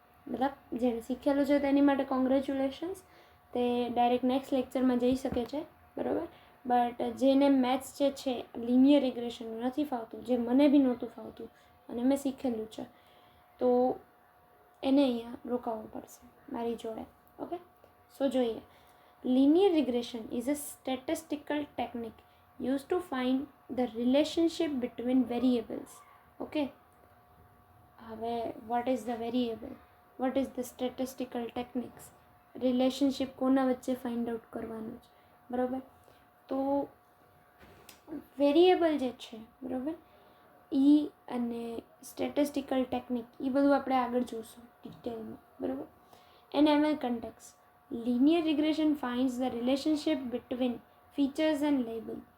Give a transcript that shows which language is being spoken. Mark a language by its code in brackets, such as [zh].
[gu] મતલબ જેણે શીખેલું છે તેની માટે કોંગ્રેચ્યુલેશન્સ, તે ડાયરેક્ટ નેક્સ્ટ લેક્ચરમાં જઈ શકે છે, બરાબર. બટ જેને મેથ્સ જે છે લિનિયર રિગ્રેશનનું નથી ફાવતું, જે મને બી નહોતું ફાવતું અને મેં શીખેલું છે, તો એને અહીંયા રોકાવવું પડશે મારી જોડે. ઓકે, સો જોઈએ. [en] Linear regression is a statistical technique used to find the relationship between variables. Okay. હવે what is the variable? What is the statistical techniques? [gu] Relationship કોના વચ્ચે ફાઇન્ડ આઉટ કરવાનું છે, બરાબર. તો વેરિયેબલ જે છે, બરાબર, અને સ્ટેટિસ્ટિકલ ટેકનિક એ બધું આપણે આગળ જોઈશું ડિટેલમાં, બરાબર. [en] In ML context, linear regression finds the relationship between features and label.